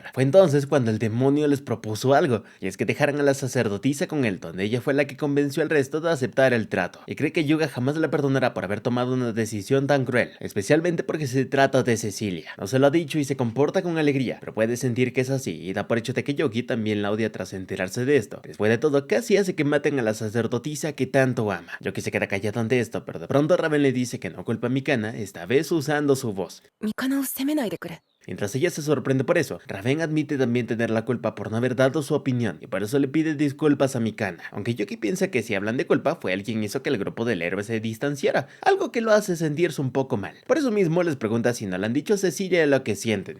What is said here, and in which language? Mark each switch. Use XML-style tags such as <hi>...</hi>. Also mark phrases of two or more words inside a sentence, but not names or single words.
<es>Fue entonces cuando el demonio les propuso algo, y es que dejaran a la sacerdotisa con él, donde ella fue la que convenció al resto de aceptar el trato, y cree que Yuga jamás la perdonará por haber tomado una decisión tan cruel, especialmente porque se trata de Cecilia. No se lo ha dicho y se comporta con alegría, pero puede sentir que es así y da por hecho de que Yuki también la odia tras enterarse de esto. Después de todo, casi hace que maten a la sacerdotisa que tanto ama. Yuki se queda callado ante esto, pero de pronto Raven le dice que no culpa a Mikana, esta vez usando su voz.</es> <ja>味方を責めないでくれ。</ja> <es>Mientras ella se sorprende por eso, Raven admite también tener la culpa por no haber dado su opinión y por eso le pide disculpas a Mikana, aunque Yuki piensa que si hablan de culpa fue él quien hizo que el grupo del héroe se distanciara, algo que lo hace sentirse un poco mal. Por eso mismo les pregunta si no le han dicho a Cecilia lo que sienten.</es>